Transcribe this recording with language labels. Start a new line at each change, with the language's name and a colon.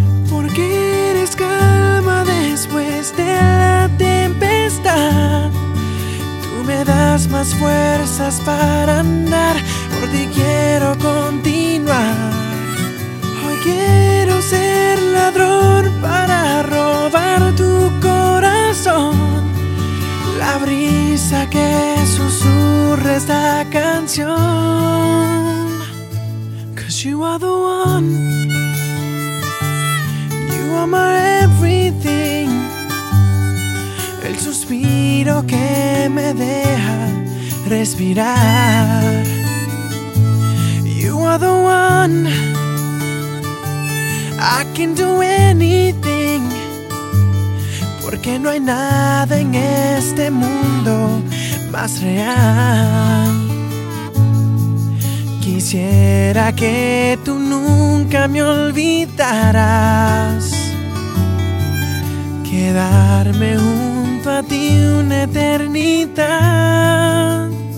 Spanish: Porque eres calma después de la tempestad, tú me das más fuerzas para andar, por ti quiero continuar. Hoy quiero ser ladrón para robar tu corazón, la brisa que susurra esta canción.
English: 'Cause you are the one, you are my everything.
Spanish: El suspiro que me deja respirar.
English: You are the one, I can do anything.
Spanish: Porque no hay nada en este mundo más real. Quisiera que tú nunca me olvidaras. Quedarme junto a ti una eternidad.